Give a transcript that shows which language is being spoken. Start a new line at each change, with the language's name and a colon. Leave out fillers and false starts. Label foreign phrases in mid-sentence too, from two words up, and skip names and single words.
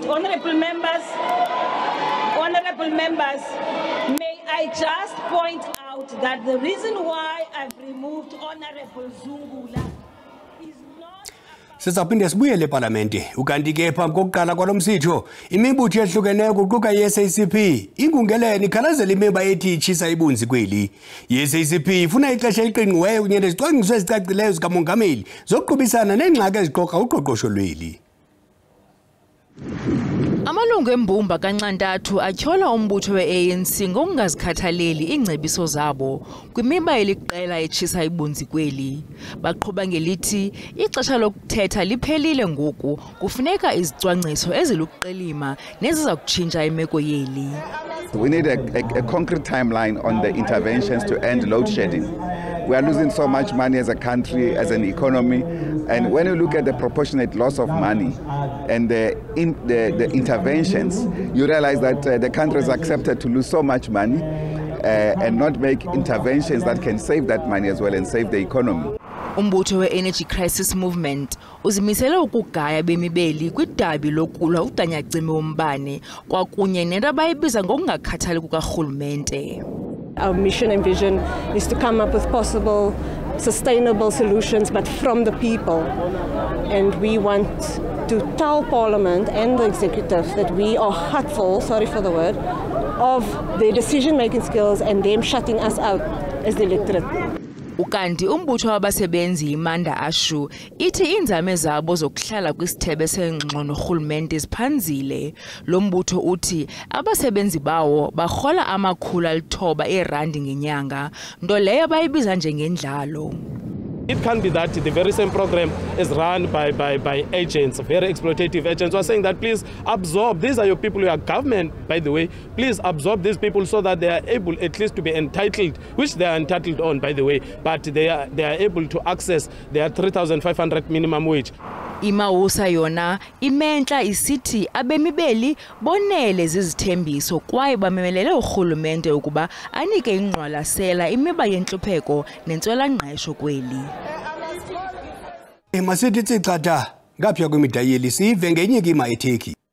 English: Honorable members, may I just point out that the reason why I've removed Honorable Zungula is not...
Xhosa: Sizaphinde sibuyele eParlamente ukanti ke phambi kokuqala kwalomsitho imibutho ehlukeneyo kuquka yeSABC ingungeleni ikhalazela imiba ethi itshisa ibunzi kweli. yeSABC ifuna ixesha eliqingqiweyo kunye nezicwangciso ezicacileyo zikamongameli zokuqubisana neengxaki eziqoqa uqoqosho lweli. Amalungu embumba kanxantathu atyhola umbutho we-ANC ngokungazikhathaleli iingcebiso zabo kwimiba eliqela etshisa ibunzi kweli. Baqhuba ngelithi ixesha lokuthetha liphelile ngoku kufuneka izicwangciso eziluqilima neziza kutshintsha imeko yeli.
English: We need a concrete timeline on the interventions to end load shedding. We are losing so much money as a country, as an economy, and when you look at the proportionate loss of money and the interventions, you realize that the country has accepted to lose so much money and not make interventions that can save that money as well and save the economy.
Xhosa: Umbutho we-Energy Crisis Movement uzimisele ukugaya bemibeli kwidabi lokulwa udanyacimi wombane kwakunye nento abayibiza ngokungakhathali kukarhulumente.
English: Our mission and vision is to come up with possible sustainable solutions, but from the people. And we want to tell Parliament and the executive that we are hurtful, sorry for the word, of their decision-making skills and them shutting us out as the electorate.
Xhosa: Ukanti umbutho wabasebenzi imanda ashu ithi inzame zabo zokuhlala kwisithebe sengxoxo norhulumente ziphanzile. Lo mbutho uthi abasebenzi bawo barhola R900 ngenyanga, nto leyo bayibiza njengendlalo.
English: It can be that the very same program is run by agents, very exploitative agents who are saying that please absorb, these are your people, you are government, by the way, please absorb these people so that they are able at least to be entitled, which they are entitled on, by the way, but they are able to access their 3,500 minimum wage.
Xhosa: Imawusa yona imentla isithi abemi beli bonele zizithembiso kwaye bamemelele urhulumente ukuba anike ingqwalasela imiba yentlupheko nentswela-ngqesho kweli. Masithi tsicatha ngapha kwemidayeli sive ngenye ikima eTurkey.